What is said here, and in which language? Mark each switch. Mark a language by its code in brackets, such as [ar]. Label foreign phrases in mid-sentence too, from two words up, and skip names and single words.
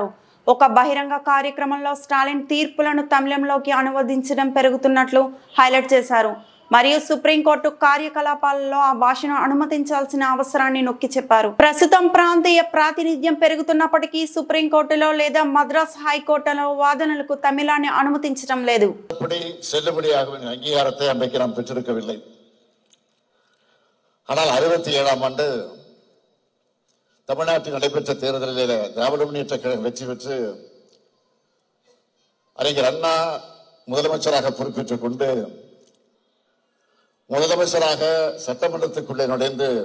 [te] ఒక బహిరంగ కార్యక్రమంలో స్టాలిన్ తీర్పులను తమిళంలోకి అనువదించడం పెరుగుతున్నట్లు హైలైట్ చేశారు. మరియు సుప్రీంకోర్టు కార్యకలాపాలలో ఆ భాషను అనుమతించాల్సిన అవసరాన్ని నొక్కి చెప్పారు. ప్రస్తుతం ప్రాంతీయ ప్రాతినిధ్యం పెరుగుతున్నప్పటికీ సుప్రీంకోర్టులో లేదా మద్రాస్ హైకోర్టులో వాదనలకు తమిళాన్ని అనుమతించడం లేదు. [ta] అంగీకారத்தை அன்றைக்கு நாம் பெற்றிருக்கவில்லை. ஆனால் 67ஆம் ஆண்டு தமிழ்நாட்டில் நடைபெற்ற தேர்தலில் திராவிட முன்னேற்ற கழகம் வெற்றி பெற்று அறிஞர் அண்ணா முதலமைச்சராக பொறுப்பேற்றுக் கொண்டு முதலமைச்சராக சட்டமன்றத்துக்குள்ளே நுழைந்து